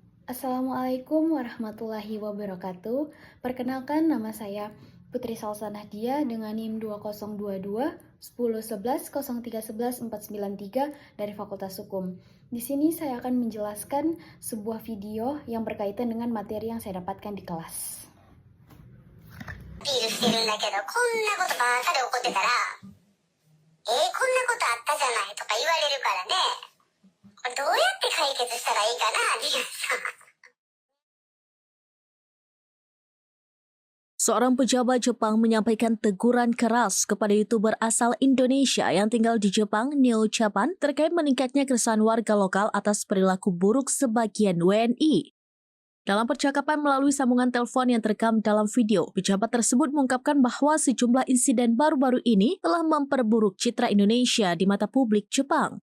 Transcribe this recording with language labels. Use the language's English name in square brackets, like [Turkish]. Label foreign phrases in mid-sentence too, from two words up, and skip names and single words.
[Indonesian] Assalamualaikum warahmatullahi wabarakatuh. Perkenalkan, nama saya Putri Salsanah Dia dengan NIM 2022 10 11 03 11 493 dari Fakultas Hukum. Di sini saya akan menjelaskan sebuah video yang berkaitan dengan materi yang saya dapatkan di kelas. [Japanese] ピールしてるんだけど、こんなことばっかり起こってたら、こんなことあったじゃないとか言われるからね、これどうやって解決したらいいかな、皆さん。 [Indonesian] Seorang pejabat Jepang menyampaikan teguran keras kepada YouTuber asal Indonesia yang tinggal di Jepang, Neo Japan, terkait meningkatnya keresahan warga lokal atas perilaku buruk sebagian WNI. Dalam percakapan melalui sambungan telepon yang terekam dalam video, pejabat tersebut mengungkapkan bahwa sejumlah insiden baru-baru ini telah memperburuk citra Indonesia di mata publik Jepang.